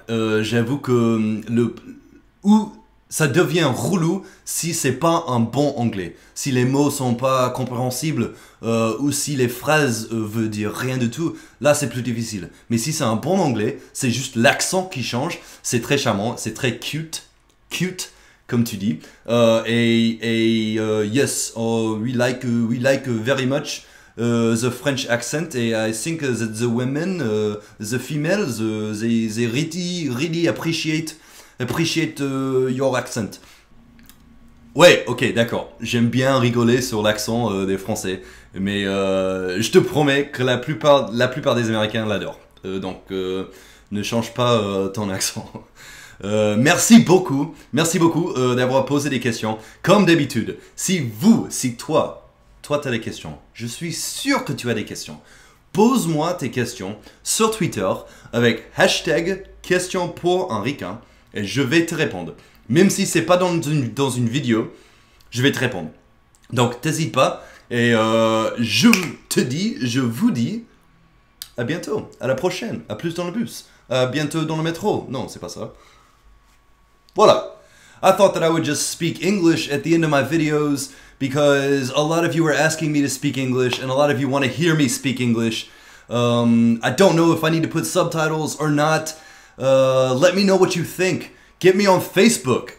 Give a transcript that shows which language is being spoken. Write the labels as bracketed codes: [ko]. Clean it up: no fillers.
[fr] J'avoue que ça devient relou si c'est pas un bon anglais. Si les mots sont pas compréhensibles ou si les phrases veulent dire rien du tout, là c'est plus difficile. Mais si c'est un bon anglais, c'est juste l'accent qui change. C'est très charmant, c'est très cute, comme tu dis. [en] Yes, we like very much the French accent, and I think that the women, the females, they really appreciate your accent. [fr] Ouais, ok, d'accord. J'aime bien rigoler sur l'accent des Français, mais je te promets que la plupart des Américains l'adorent. Donc, ne change pas ton accent. Merci beaucoup d'avoir posé des questions. Comme d'habitude, si toi tu as des questions, je suis sûr que tu as des questions. Pose-moi tes questions sur Twitter avec hashtag question pour un ricain et je vais te répondre. Même si c'est pas dans une vidéo, je vais te répondre. Donc t'hésites pas et je vous dis à bientôt, à la prochaine, à plus dans le bus, à bientôt dans le métro. Non, c'est pas ça. Voilà. [en] I thought that I would just speak English at the end of my videos because a lot of you are asking me to speak English and a lot of you want to hear me speak English. I don't know if I need to put subtitles or not. Let me know what you think. Get me on Facebook.